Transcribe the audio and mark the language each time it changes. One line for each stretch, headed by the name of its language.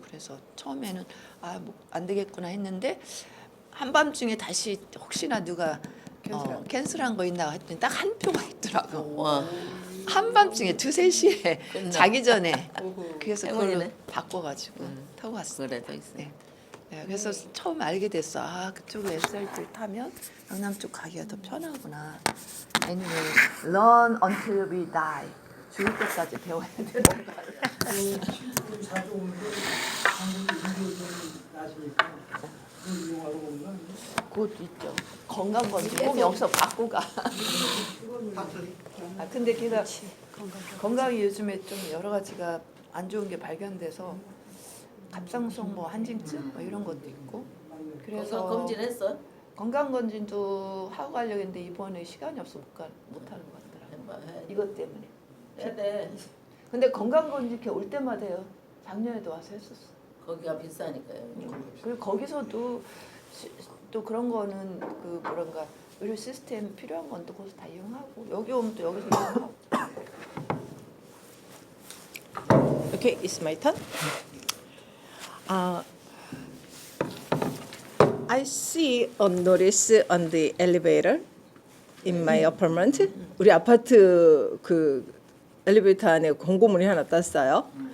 Korean: 그래서 처음에는 뭐 안 되겠구나 했는데 한밤중에 다시 혹시나 누가 캔슬한 거 있나 했더니 딱 한 표가 있더라고. 와, 한밤중에 2, 3시에 끝나. 자기 전에 그래서 그걸로 행운이네. 바꿔가지고 타고 갔어. 그래도 있어. 네. 네, 그래서 처음 알게 됐어. 그쪽에 SRT를 타면 강남 쪽 가기가 더 편하구나.
English: Anyway, learn until we die.
Korean: 죽을 때까지 배워야 되는 거야. 친구들이 자주 오는데 한국에 인도 좀 나시니까 그걸 이용하고 오는 건 그것도 있죠. 건강검진 꼭 여기서 받고 가. 파트리. 근데 걔가 건강이 요즘에 좀 여러 가지가 안 좋은 게 발견돼서 갑상선 뭐 한증증 뭐 이런 것도 있고 그래서 검진했어? 건강검진도 하고 가려고 했는데 이번에 시간이 없어 못하는 것 같더라고. 이것 때문에. 해야 돼. 근데 건강검진 이렇게 올 때마다 해요. 작년에도 와서 했었어. 거기가 비싸니까요. 그리고 거기서도 또 그런 거는 그 뭐랄까 의료 시스템 필요한 건 또 거기서 다 이용하고 여기 오면 또 여기서 이용하고.
English: Okay, it's my turn. I see a notice on the elevator in my apartment.
Korean: 우리 아파트 그 엘리베이터 안에 공고문이 하나 떴어요.